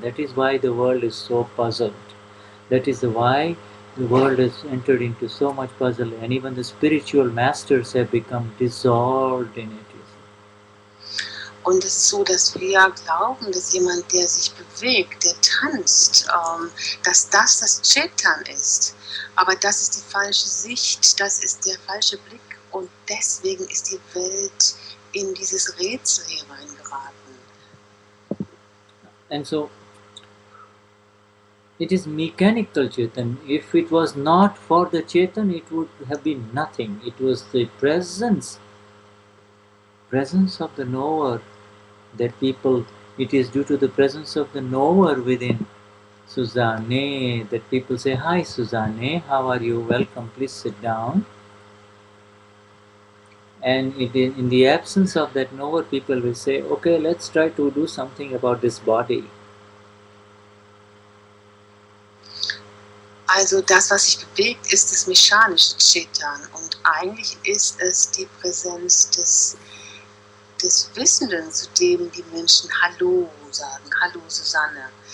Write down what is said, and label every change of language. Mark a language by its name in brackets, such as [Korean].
[English] That is why the world is so puzzled. That is why the world has entered into so much puzzle, and even the spiritual masters have become dissolved in it. [German] Und es ist so, dass wir glauben, dass jemand, der sich bewegt, der tanzt, dass das Chetan ist. Aber das ist die falsche Sicht, das ist der falsche Blick, und deswegen ist die Welt in dieses Rätsel hineingeraten. [English] And so it is mechanical Chetan. If it was not for the Chetan, it would have been nothing. It was the presence of the knower that people It is due to the presence of the knower within Suzanne that people say, "Hi Suzanne, how are you? Welcome, please sit down." And in the absence of that knower, people will say, "Okay, let's try to do something about this body." [German] Also das, was sich bewegt, ist das mechanische Chetan und eigentlich ist es die Präsenz des Wissenden, zu dem die Menschen Hallo sagen, Hallo Susanne.